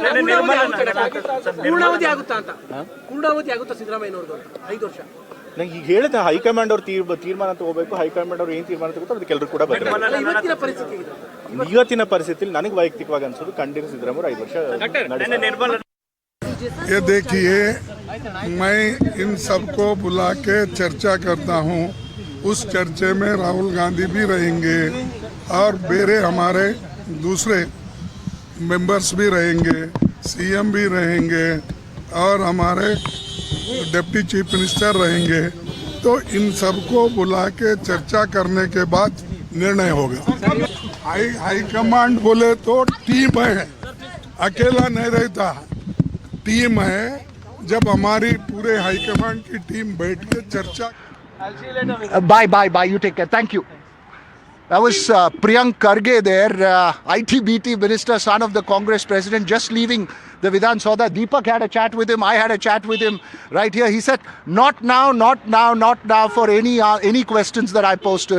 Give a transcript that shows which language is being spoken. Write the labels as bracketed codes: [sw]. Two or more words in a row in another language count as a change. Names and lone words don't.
[kn] ನಂಗೆ ಈಗ ಹೇಳಿದ ಹೈಕಮಾಂಡ್ ಅವ್ರು ತೀರ್ಮಾನ ತಗೋಬೇಕು. ಹೈಕಮಾಂಡ್ ಅವ್ರು ಏನು ತೀರ್ಮಾನ ತಗೋತಾರೆ ಅದಕ್ಕೆ ಎಲ್ಲರೂ ಕೂಡ ಬದಲಾಗ. ಇವತ್ತಿನ ಪರಿಸ್ಥಿತಿಯಲ್ಲಿ ನನಗೆ ವೈಯಕ್ತಿಕವಾಗಿ ಅನ್ಸೋದು ಖಂಡಿತ ಸಿದ್ದರಾಮಯ್ಯ 5 ವರ್ಷ. [hi] ये देखिए, मैं इन सबको बुला के चर्चा करता हूँ. उस चर्चे में राहुल गांधी भी रहेंगे और मेरे हमारे दूसरे मेंबर्स भी रहेंगे, CM भी रहेंगे और हमारे [en] deputy chief minister [hi] रहेंगे. तो इन सबको बुला के चर्चा करने के बाद निर्णय होगा. हाईकमांड बोले तो टीम है, अकेला नहीं रहता, टीम है. जब हमारी पूरे हाईकमांड की टीम बैठ के चर्चा. [en] Bye. You take care. Thank you. That was Priyank Kharge there, IT/BT minister, son of the Congress president, just leaving the Vidhan Soda. Deepak had a chat with him. I had a chat with him right here. He said, not now for any questions that I posed to him.